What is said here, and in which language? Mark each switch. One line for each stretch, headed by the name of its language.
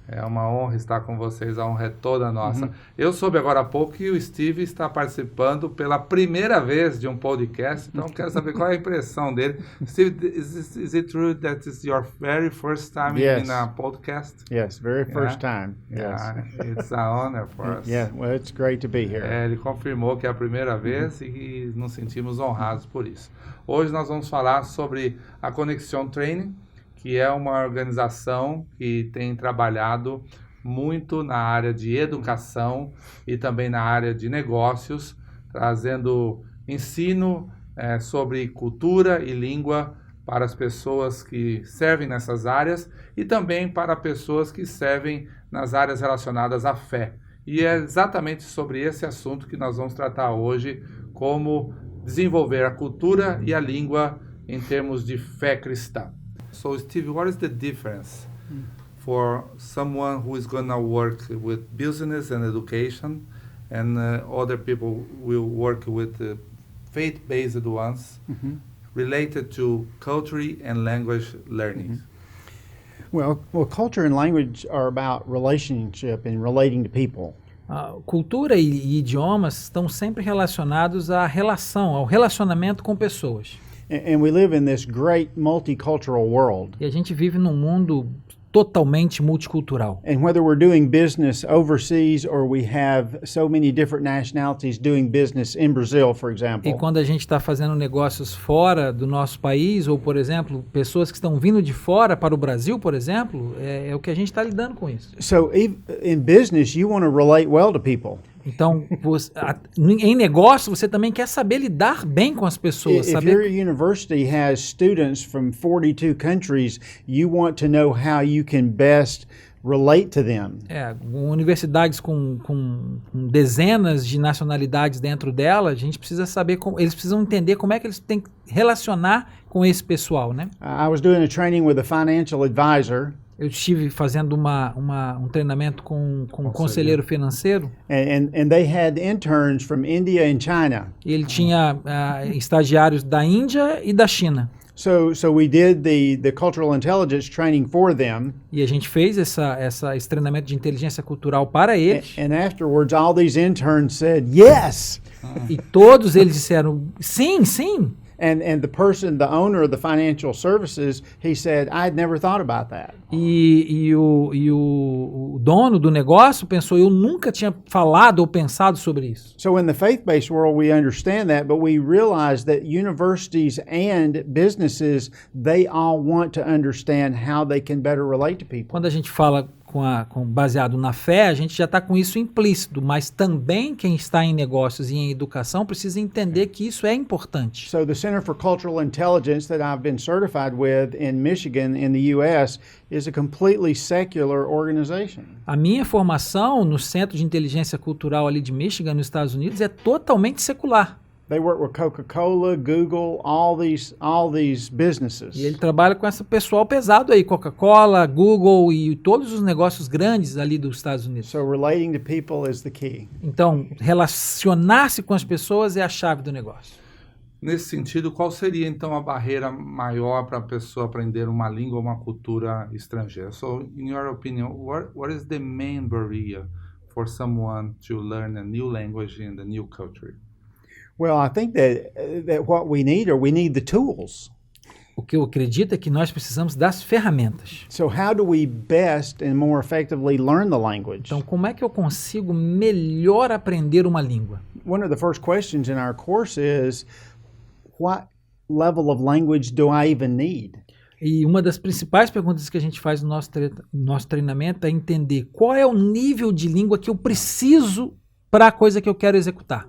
Portuguese: É uma honra estar com vocês, a honra é toda nossa. Eu soube agora há pouco que o Steve está participando pela primeira vez de um podcast, então quero saber qual é a impressão dele.
English: Steve, is it true that it's your very first time in a podcast? Yes, very first time. Yes. Yeah, it's an honor for us. Yeah, well, it's great to be here.
Portuguese: Ele confirmou que é a primeira vez e nos sentimos honrados por isso. Hoje nós vamos falar sobre a Conexão Training, que é uma organização que tem trabalhado muito na área de educação e também na área de negócios, trazendo ensino sobre cultura e língua para as pessoas que servem nessas áreas e também para pessoas que servem nas áreas relacionadas à fé. E é exatamente sobre esse assunto que nós vamos tratar hoje, como desenvolver a cultura e a língua em termos de fé cristã.
English: So, Steve, what is the difference for someone who is going to work with business and education and other people will work with faith-based ones related to culture and language learning? Well, culture and language are about relationship and relating to people.
Portuguese: Cultura e idiomas estão sempre relacionados à relação, ao relacionamento com pessoas.
English: And we live in this great multicultural world.
Portuguese: E a gente vive num mundo totalmente multicultural.
English: And whether we're doing business overseas or we have so many different nationalities doing business in Brazil, for example.
Portuguese: E quando a gente está fazendo negócios fora do nosso país, ou, por exemplo, pessoas que estão vindo de fora para o Brasil, por exemplo, é o que a gente está lidando com isso.
English: So in business, you want to relate well to people.
Portuguese: Então, em negócio, você também quer saber lidar bem com as pessoas.
English: If your university has students from 42 countries, you want to know how you can best relate to them.
Portuguese: Universidades com dezenas de nacionalidades dentro dela, a gente precisa saber eles precisam entender como é que eles têm que relacionar com esse pessoal, né?
English: I was doing a training with a financial advisor.
Portuguese: Eu estive fazendo um treinamento com um conselheiro financeiro.
English: And they had interns from India and China.
Portuguese: E ele tinha estagiários da Índia e da China.
English: So we did the cultural intelligence training for them.
Portuguese: E a gente fez esse treinamento de inteligência cultural para eles.
English: And afterwards, all these interns said yes.
Portuguese: E todos eles disseram sim, sim.
English: And the owner of the financial services, he said, I'd never thought about that.
Portuguese: E o dono do negócio pensou, eu nunca tinha falado ou pensado sobre isso.
English: So in the faith-based world, we understand that, but we realize that universities and businesses, they all want to understand how they can better relate to people.
Portuguese: Quando a gente fala baseado na fé, a gente já está com isso implícito, mas também quem está em negócios e em educação precisa entender que isso é importante.
English: So the Center for Cultural Intelligence that I've been certified with in Michigan in the US is a completely secular organization.
Portuguese: A minha formação no Centro de Inteligência Cultural ali de Michigan, nos Estados Unidos, é totalmente secular.
English: They work with Coca-Cola, Google, all these businesses.
Portuguese: E ele trabalha com esse pessoal pesado aí, Coca-Cola, Google e todos os negócios grandes ali dos Estados Unidos.
English: So relating to people is the key.
Portuguese: Então, relacionar-se com as pessoas é a chave do negócio. Nesse sentido, qual seria então a barreira maior para a pessoa aprender uma língua ou uma cultura estrangeira?
English: So, in your opinion, what is the main barrier for someone to learn a new language in the new culture? Well, I think that what we need the tools.
Portuguese: O que eu acredito é que nós precisamos das ferramentas.
English: So how do we best and more effectively learn the language?
Portuguese: Então, como é que eu consigo melhor aprender uma língua?
English: One of the first questions in our course is, what level of language do I even need?
Portuguese: E uma das principais perguntas que a gente faz no nosso treinamento é entender qual é o nível de língua que eu preciso para a coisa que eu quero executar.